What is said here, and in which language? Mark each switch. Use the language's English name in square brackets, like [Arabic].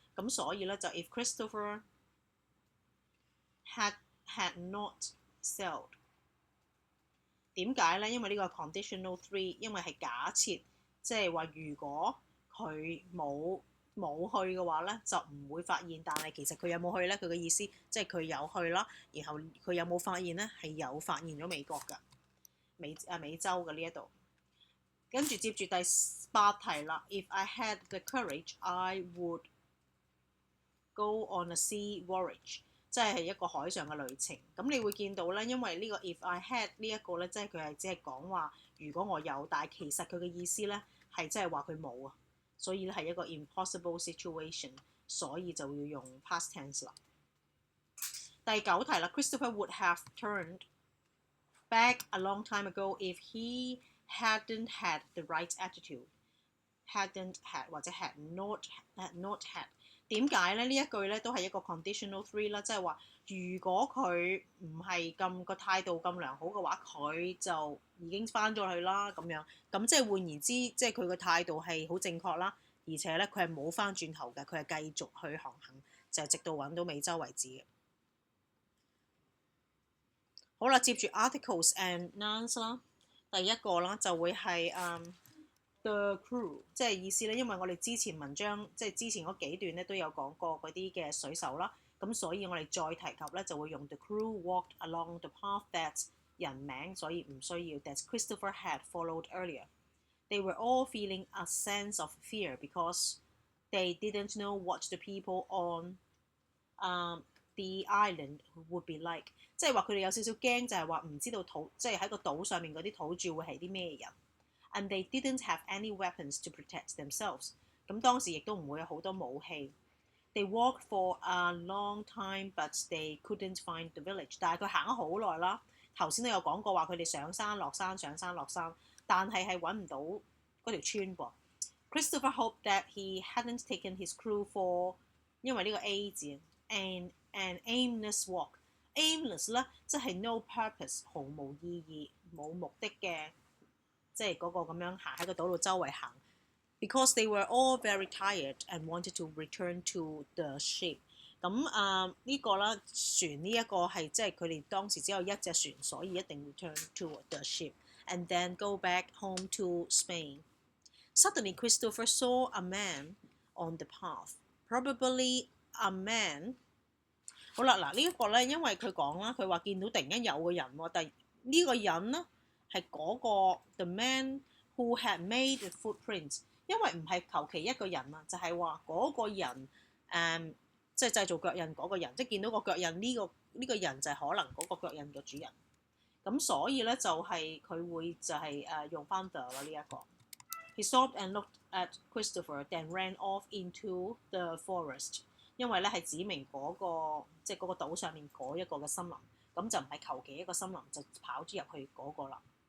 [Cantonese] 咁所以咧就 [English] if Christopher had not sailed， [Cantonese] 點解咧？因為呢個 conditional three， 因為係假設，即係話如果佢冇去嘅話咧，就唔會發現。但係其實佢有冇去咧？佢嘅意思即係佢有去啦，然後佢有冇發現咧？係有發現咗美國㗎，美洲嘅呢一度。跟住接住第八題啦 [English] ，If I had the courage I would go on a sea voyage。 [Cantonese] 即係一個海上嘅旅程，咁你會見到咧，因為呢個 if I had 呢一個咧，即係佢係只係講話如果我有，但係其實佢嘅意思咧係即係話佢冇啊，所以咧係一個 [English] impossible situation， [Cantonese] 所以就要用 past tense 啦。第九題啦 [English] ，Christopher would have turned back a long time ago if he hadn't had the right attitude。hadn't had 或者 had not had。 [Cantonese] 點解咧？呢一句咧都係一個 conditional three 啦，即係話如果佢唔係咁個態度咁良好嘅話，佢就已經翻咗去啦咁樣。咁即係換言之，即係佢個態度係好正確啦，而且咧佢係冇翻轉頭嘅，佢係繼續去航行，就直到揾到美洲為止嘅。好啦，接住 articles and nouns 啦，第一個啦就會係 [English] the crew， 即係意思咧，因為我哋之前文章即係之前嗰幾段咧都有講過嗰啲嘅水手啦，咁所以我哋再提及咧就會用 the crew walked along the path that 人名，所以唔需要 that Christopher had followed earlier. They were all feeling a sense of fear because they didn't know what the people on the island would be like， [Cantonese] 即係話佢哋有少少驚，就係話唔知道即係喺個島上面嗰啲土著會係啲咩人。 [English] And they didn't have any weapons to protect themselves。 [Cantonese] 咁當時亦都唔會有好多武器。 [English] They walked for a long time, but they couldn't find the village。 [Cantonese] 但係佢行咗好耐啦。頭先都有講過話佢哋上山落山上山落山，但係揾唔到嗰條村噃。 [English] Christopher hoped that he hadn't taken his crew for [Cantonese] 因為呢個 A 字 [English] an aimless walk。 [Cantonese] aimless 咧即係 [English] no purpose， [Cantonese] 毫無意義冇目的嘅，即係嗰個咁樣行喺個島度周圍行。 [English] Because they were all very tired and wanted to return to the ship。 [Cantonese] 咁呢個啦，船呢一個係即係佢哋當時只有一隻船，所以一定 [English] return to the ship and then go back home to Spain. Suddenly, Christopher saw a man on the path. Probably a man。 [Cantonese] 好啦，嗱呢一個咧，因為佢講啦，佢話見到突然間有個人喎，但係呢個人咧係嗰個 [English] the man who had made the footprints， [Cantonese] 因為唔係求其一個人啊，就係話嗰個人即係製造腳印嗰個人，即係見到個腳印呢個人就係可能嗰個腳印嘅主人。咁所以咧就係佢會就係用翻 the 啦呢一個。 [English] He stopped and looked at Christopher, then ran off into the forest。 [Cantonese] 因為咧係指明嗰個即係嗰個島上面嗰一個嘅森林，咁就唔係求其一個森林就跑咗入去嗰個啦。